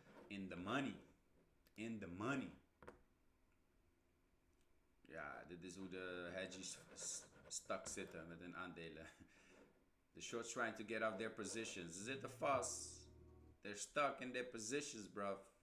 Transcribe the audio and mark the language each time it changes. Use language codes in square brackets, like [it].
[en] In the money. In the money. [nl] Ja, dit is hoe de hedges stak zitten met hun aandelen. [en] The shorts trying to get out their positions. [nl] Ze zitten vast. [en] They're stuck in their positions, bruv.